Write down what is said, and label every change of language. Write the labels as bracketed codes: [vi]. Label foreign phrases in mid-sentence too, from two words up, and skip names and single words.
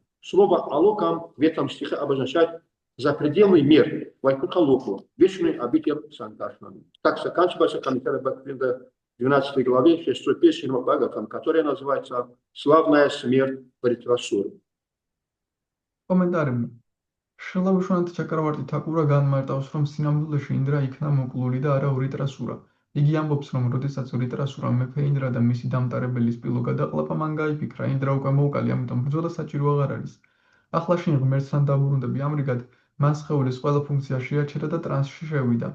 [ru] Слово «алокам» в этом стихе обозначает запредельный мир, Вайкутха-локу, вечный обитель Санкаршана. Так заканчивается комментарий Бхактивинода в 12 главе 6 песни Бхагаватам, которая называется «Славная смерть Вритрасуры». Комментарий. [ka] შრილა ვიშვანათ ჩაკრავარტი თაკურა განმარტავს, რომ სინამდვილეში ინდრა იქნა მოკლული და არა ვრიტრასურა. იგი ამბობს, რომ როდესაც ვრიტრასურა მეფე ინდრა და მისი დამტარებელი სპილო გადაყლაპა, მან გაიფიქრა, ინდრა უკვე მოუკალი, ამიტომ ბრძოლა საჭირო აღარ არის. ახლა შინ ღმერთთან დაბრუნდები, ამრიგად მან სხეულის ყველა ფუნქცია შეაჩერა და ტრანსში შევიდა.